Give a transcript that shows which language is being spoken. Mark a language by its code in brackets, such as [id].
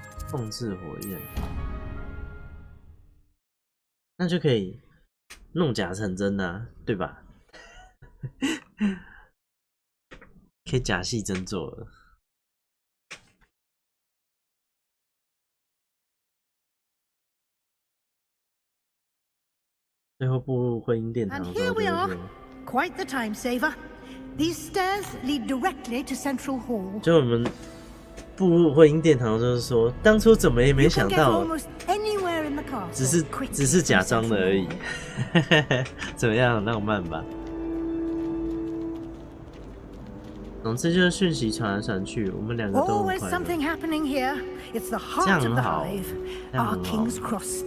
[zh] 控制火焰，那就可以弄假成真啊，对吧？可以假戏真做了。最后步入婚姻殿堂的时候， [en] And here we are, quite the time saver. These stairs lead directly to Central Hall. [zh] 就我们步入婚姻殿堂，就是说，当初怎么也没想到，只是假装的而已。怎么样，浪漫吧？总之就是讯息传来传去，我们两个都很快乐。这样很好，这样很好。